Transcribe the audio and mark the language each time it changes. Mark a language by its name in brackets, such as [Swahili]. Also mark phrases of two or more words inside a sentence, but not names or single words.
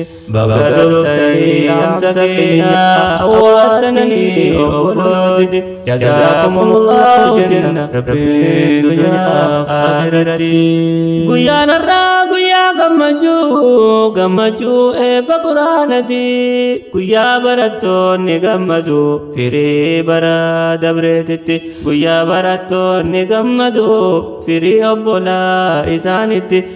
[Oromo] Baga dhuftanii yaamsa keenya, awwaatanii obbolooti. [Arabic] جزاكم الله جنة، ربين دنيا في آخرتي. [Oromo] Guyyaan har'aa guyyaa gammachuu, gammachuu eebba Quraanati. Guyyaa barattoonni gammadu, firii bara dabreetitti. Guyyaa barattoonni gammadu, firii obbolaa isaanitti.